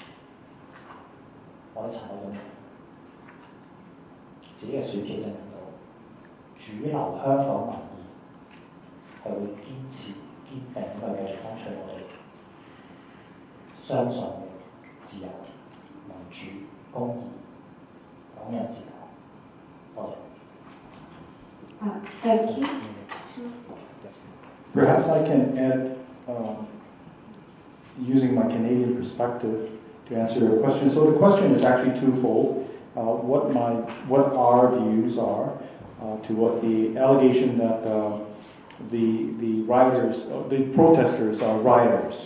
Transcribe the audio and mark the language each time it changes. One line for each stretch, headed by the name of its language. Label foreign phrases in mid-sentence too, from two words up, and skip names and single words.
Cantonese: 我哋查到咁自己嘅選票證明到，主流香港民意係會堅持、堅定咁去繼續爭取我哋相信嘅自由、民主、公義、港人治港。多謝。
English: Thank you. Perhaps I can add, using my Canadian perspective, to answer your question. So the question is actually twofold. What our views are towards the allegation that the rioters, the protesters are rioters.